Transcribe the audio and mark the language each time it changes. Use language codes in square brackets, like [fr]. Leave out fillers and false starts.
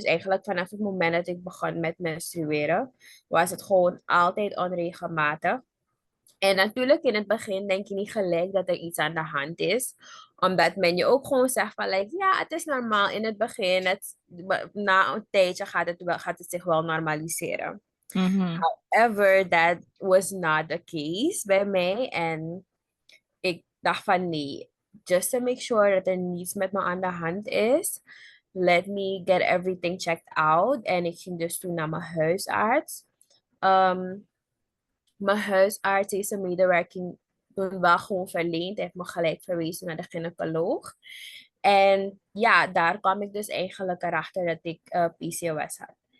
[nl] Dus eigenlijk vanaf het moment dat ik begon met menstrueren, was het gewoon altijd onregelmatig. En natuurlijk in het begin denk je niet gelijk dat er iets aan de hand is. Omdat men je ook gewoon zegt van, like, ja, het is normaal in het begin. Na een tijdje gaat het zich wel normaliseren. Mhm. [en] However, that was not the case [nl] bij mij. En ik dacht van nee, [en] just to make sure [nl] dat er niets met me aan de hand is. [en] Let me get everything checked out. [nl] En ik ging dus toen naar mijn huisarts. Ehm, Mijn huisarts heeft zijn medewerking toen wel gewoon verleend. Hij heeft me gelijk verwezen naar de gynaecoloog. En ja, daar kwam ik dus eigenlijk erachter dat ik PCOS had.